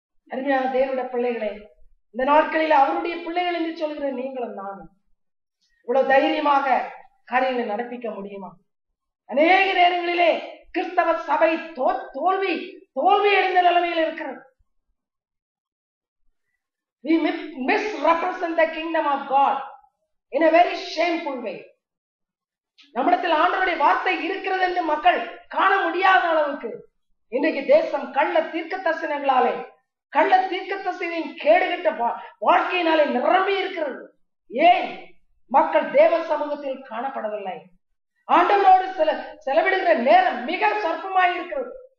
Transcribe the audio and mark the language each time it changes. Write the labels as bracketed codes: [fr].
[ta] அருமையான தேவனுடைய பிள்ளைகளே, இந்த நாட்களில் அவருடைய பிள்ளைகள் என்று சொல்கிற நீங்களும் நானும் இவ்வளவு தைரியமாக காரியங்களை நடப்பிக்க முடியுமா? அநேக நேரங்களிலே கிறிஸ்தவ சபை தோல்வி அடைந்த நிலைமையில் இருக்கிறது. [en] We misrepresent the kingdom of God in a very shameful way. [ta] நம்மிடத்தில் ஆண்டவருடைய வார்த்தை இருக்கிறது என்று மக்கள் காண முடியாத அளவுக்கு இன்றைக்கு தேசம் கள்ள தீர்க்க தரிசனங்களாலே, கள்ள தீர்க்க தரிசனின் கேடுகட்ட வாழ்க்கையினாலே நிரம்பி இருக்கிறது. ஏன்? மக்கள் தேவ சமூகத்தில் காணப்படவில்லை. ஆண்டவரோடு செலவிடுகிற நேரம் மிக சொற்பமாய் இருக்கிறது.